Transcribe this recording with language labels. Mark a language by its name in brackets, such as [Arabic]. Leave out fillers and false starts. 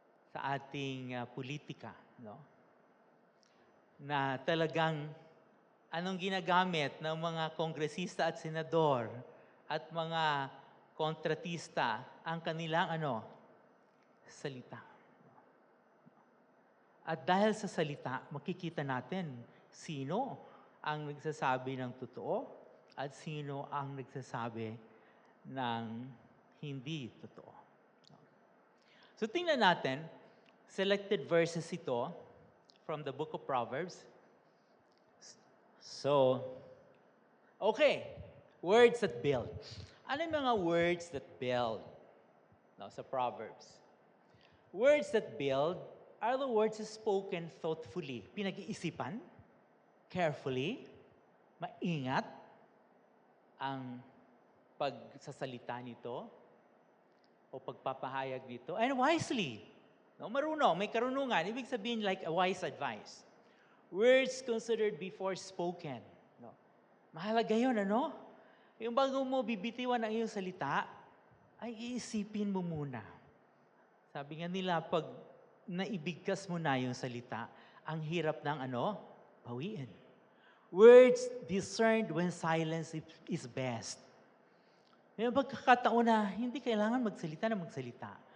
[Filipino] Sa ating politika, no? Na talagang anong ginagamit ng mga kongresista at senador at mga kontratista ang kanilang salita. At dahil sa salita, makikita natin sino ang nagsasabi ng totoo at sino ang nagsasabi ng hindi totoo. So tingnan natin, [English] selected verses ito from the book of Proverbs. So, okay, words that build. [Filipino] Ano yung mga [English] words that build? [Filipino] No, sa Proverbs. [English] Words that build are the words spoken thoughtfully, [Filipino] pinag-iisipan, [English] carefully, [Filipino] maingat ang pagsasalita nito o pagpapahayag nito, [English] and wisely. [Filipino] No, marunong, may karunungan. Ibig sabihin [English] like a wise advice. Words considered before spoken. [Filipino] No? Mahalaga yun, ano? Yung bago mo bibitiwan ang iyong salita, ay iisipin mo muna. Sabi nga nila, pag naibigkas mo na yung salita, ang hirap ng bawiin. [English] Words discerned when silence is best. [Filipino] May pagkakataon na hindi kailangan magsalita.